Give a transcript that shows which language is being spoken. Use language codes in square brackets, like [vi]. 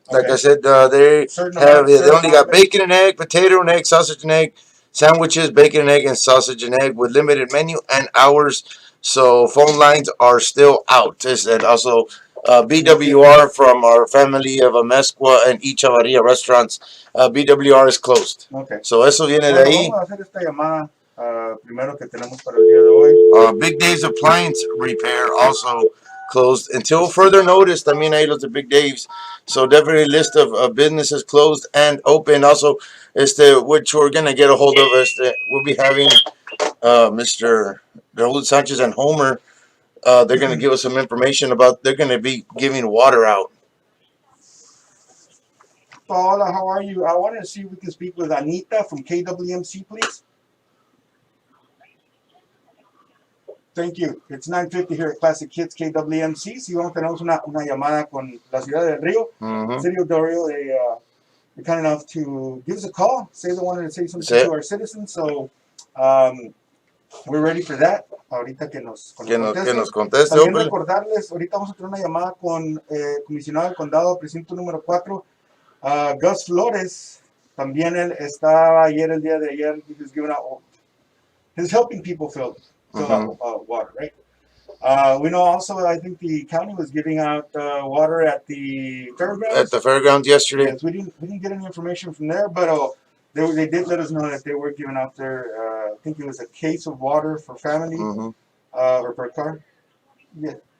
[en] Like I said, they only got bacon and egg, potato and egg, sausage and egg, sandwiches, bacon and egg, and sausage and egg with limited menu and hours. So phone lines are still out. And also BWR from our family of Amezcua and Chavarria restaurants. BWR is closed. So [es] eso viene de ahí. Vamos a hacer esta llamada primero que tenemos para el día de hoy. [en] Big Dave's Appliance Repair also closed until further notice. [es] También ahí los de Big Dave's. [en] So definitely a list of businesses closed and open. Also, which we're going to get a hold of. We'll be having Mr. Raul Sanchez and Homer. They're going to give us some information about, they're going to be giving water out. Paola, how are you? I wanted to see if we can speak with Anita from KWMC, please. Thank you. It's 9:50 here at Classic Kids KWMC. [es] Si vamos, tenemos una llamada con la ciudad del Río. [en] City of Del Rio, they're kind enough to give us a call. Say they wanted to say something to our citizens. So we're ready for that. [es] Ahorita que nos conteste. También recordarles, ahorita vamos a tener una llamada con comisionado del condado, precinto número 4, Gus Flores. También él estaba ayer, el día de ayer, [en] he was giving out, he's helping people fill out water, right? We know also, I think the county was giving out water at the fairgrounds. At the fairgrounds yesterday. Yes, we didn't get any information from there, but they did let us know that they were giving out their, I think it was a case of water for family or per car. Yeah.